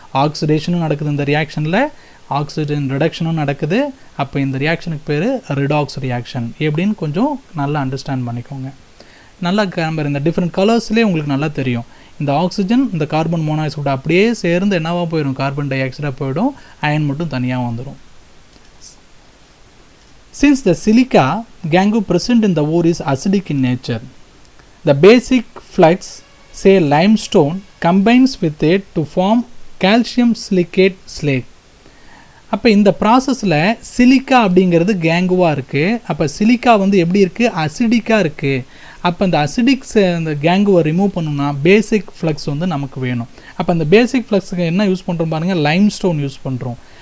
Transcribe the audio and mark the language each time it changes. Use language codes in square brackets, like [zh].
[ta] ஆக்சிடேஷனும் நடக்குது இந்த ரியாக்ஷனில், ஆக்சிஜன் ரிடக்ஷனும் நடக்குது. அப்போ இந்த ரியாக்ஷனுக்கு பேர் ரிடாக்ஸ் ரியாக்ஷன். எப்படின்னு கொஞ்சம் நல்லா அண்டர்ஸ்டாண்ட் பண்ணிக்கோங்க. நல்லா இந்த டிஃப்ரெண்ட் கலர்ஸ்லேயே உங்களுக்கு நல்லா தெரியும். இந்த ஆக்சிஜன் இந்த கார்பன் மோனாக்சைடு அப்படியே சேர்ந்து என்னவா போயிடும்? கார்பன் டை ஆக்சைடாக போயிடும். அயன் மட்டும் தனியாக வந்துடும். [en] Since the silica gangue present in the ore is acidic in nature, the basic flux, say limestone, combines with it to form calcium silicate slate. [ta] அப்போ இந்த ப்ராசஸில் சிலிக்கா அப்படிங்கிறது கேங்குவாக இருக்குது. அப்போ சிலிக்கா வந்து எப்படி இருக்குது? அசிடிக்காக இருக்குது. அப்போ இந்த அசிடிக்ஸ் அந்த கேங்குவை ரிமூவ் பண்ணணும்னா பேசிக் ஃப்ளக்ஸ் வந்து நமக்கு வேணும். அப்போ அந்த பேசிக் ஃப்ளக்ஸுக்கு என்ன யூஸ் பண்ணுறோம் பாருங்கள், லைம்ஸ்டோன் யூஸ் பண்ணுறோம்.